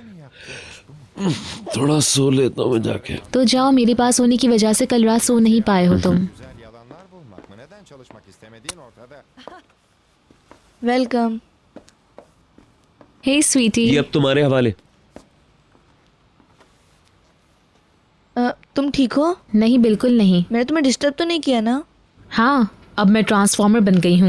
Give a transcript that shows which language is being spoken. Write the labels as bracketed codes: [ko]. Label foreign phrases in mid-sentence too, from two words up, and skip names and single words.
[hi] थोड़ा सो लेता हूँ मैं जाके। तो जाओ, मेरे पास होने की वजह से कल रात सो नहीं पाए हो तुम। [tr] Güzel yalanlar bulmak mı? Neden çalışmak istemediğin ortada. [hi] वेलकम। [en] Hey sweetie. [hi] ये अब तुम्हारे हवाले। तुम ठीक हो? नहीं, बिल्कुल नहीं। मैंने तुम्हें डिस्टर्ब तो नहीं किया ना? हाँ, अब मैं ट्रांसफॉर्मर बन गई हूँ।